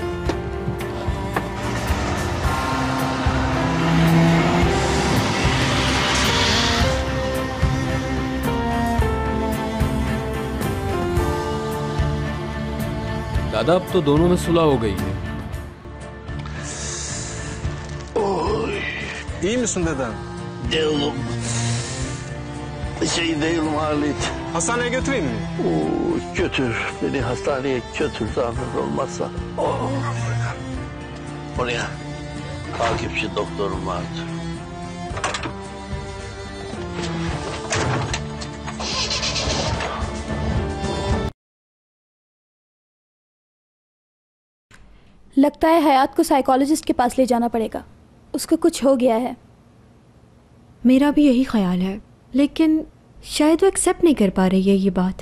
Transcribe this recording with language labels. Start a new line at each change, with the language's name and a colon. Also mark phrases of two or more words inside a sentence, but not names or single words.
Hindi: दादा, अब तो दोनों में सुलह हो गई है।
Turkish: İyi misin dedem? Değilim. Değilim Halit. Hastaneye götüreyim mi? Götür. Beni hastaneye götür zahmet olmazsa. Oraya takipçi doktorum vardı.
Hindi: लगता है हयात को साइकोलॉजिस्ट के पास ले जाना पड़ेगा, उसको कुछ हो गया है। मेरा भी यही ख्याल है, लेकिन शायद वो एक्सेप्ट नहीं कर पा रही है ये बात।